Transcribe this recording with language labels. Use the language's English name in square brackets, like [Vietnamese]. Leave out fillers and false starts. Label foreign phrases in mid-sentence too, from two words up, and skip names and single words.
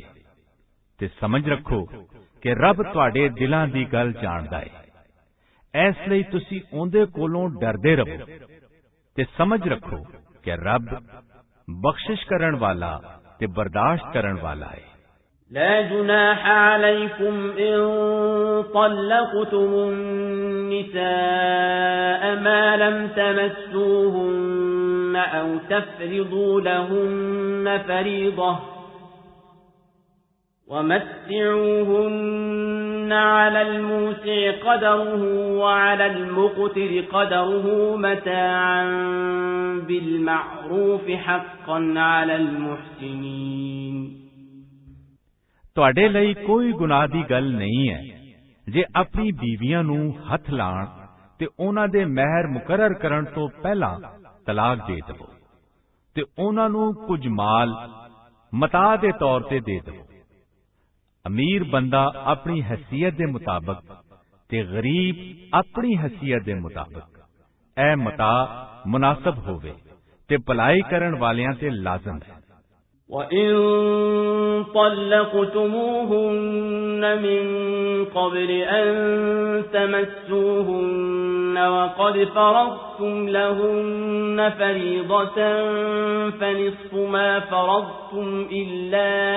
[Punjabi] ਤੇ ਸਮਝ ਰੱਖੋ ਕਿ ਰੱਬ ਤੁਹਾਡੇ ਦਿਲਾਂ ਦੀ ਗੱਲ ਜਾਣਦਾ ਹੈ। ਇਸ ਲਈ ਤੁਸੀਂ ਉਹਦੇ ਕੋਲੋਂ ਡਰਦੇ ਰਹੋ ਤੇ ਸਮਝ ਰੱਖੋ ਕਿ ਰੱਬ ਬਖਸ਼ਿਸ਼ ਕਰਨ ਵਾਲਾ ਤੇ ਬਰਦਾਸ਼ਤ ਕਰਨ ਵਾਲਾ ਹੈ। [Arabic] لا جناح عليكم إن طلقتم النساء ما لم تمسوهن أو تفرضوا لهن فريضة ومتعوهن على الموسع قدره وعلى المقتر قدره متاعا بالمعروف حقا على المحسنين [Punjabi] ਤੁਹਾਡੇ ਲਈ ਕੋਈ ਗੁਨਾਹ ਦੀ ਗੱਲ ਨਹੀਂ ਹੈ ਜੇ ਆਪਣੀ ਬੀਵੀਆਂ ਨੂੰ ਹੱਥ ਲਾਣ ਤੇ ਉਹਨਾਂ ਦੇ ਮਹਿਰ ਮੁਕਰਰ ਕਰਨ ਤੋਂ ਪਹਿਲਾਂ ਤਲਾਕ ਦੇ ਦਿਓ ਤੇ ਉਹਨਾਂ ਨੂੰ ਕੁਝ ਮਾਲ ਮਤਾ ਦੇ ਤੌਰ ਤੇ ਦੇ ਦਿਓ। ਅਮੀਰ ਬੰਦਾ ਆਪਣੀ ਹੈਸੀਅਤ ਦੇ ਮੁਤਾਬਕ ਤੇ ਗਰੀਬ ਆਪਣੀ ਹੈਸੀਅਤ ਦੇ ਮੁਤਾਬਕ ਇਹ ਮਤਾ ਮੁਨਾਸਬ ਹੋਵੇ ਤੇ ਭਲਾਈ ਕਰਨ ਵਾਲਿਆਂ ਤੇ ਲਾਜ਼ਮ ਹੈ। [Arabic] وَإِن طَلَّقْتُمُوهُنَّ مِن قَبْلِ أَن تَمَسُّوهُنَّ وَقَدْ فَرَضْتُمْ لَهُنَّ فَرِيضَةً فَنِصْفُ مَا فَرَضْتُمْ إِلَّا